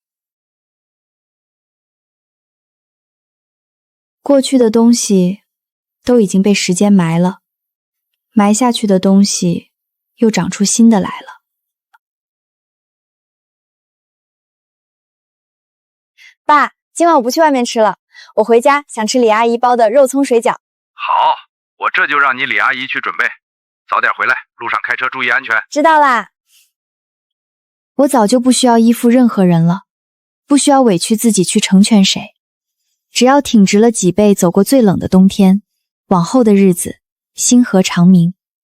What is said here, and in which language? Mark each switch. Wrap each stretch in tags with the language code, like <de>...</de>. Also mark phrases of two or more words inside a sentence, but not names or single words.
<zh>過去的東西都已經被時間埋了，埋下去的東西又長出新的來了。爸，今晚我不去外面吃了，我回家想吃李阿姨包的肉鬆水餃。好，我這就讓你李阿姨去準備，早點回來，路上開車注意安全。知道啦。我早就不需要依附任何人了，不需要委屈自己去成全誰，只要挺直了脊背走過最冷的冬天，往後的日子星河長明。</zh>